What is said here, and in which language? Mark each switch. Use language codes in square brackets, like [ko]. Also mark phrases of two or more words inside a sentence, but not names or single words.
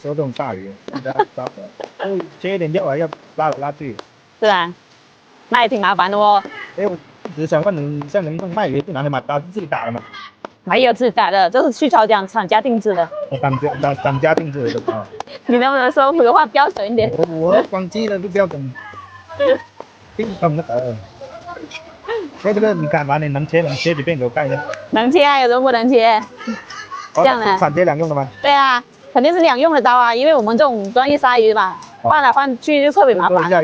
[zh] 說這種大魚，切一點肉還要拉來拉去。是啊，那也挺麻煩的哦。哎，我只是想問你，像你們賣魚去哪裡買刀？是自己打的嗎？沒有自己打的，這是去廠家定制的。廠家定制的刀。你能不能說普通話標準一點？我廣西的不標準。精通那個。哎，這個你砍完你能切幾片給我看一下？能切啊，有什麼不能切？這樣的。反切兩用的嗎？對啊，肯定是兩用的刀啊，因為我們這種專業殺魚嘛，換來換去就特別麻煩。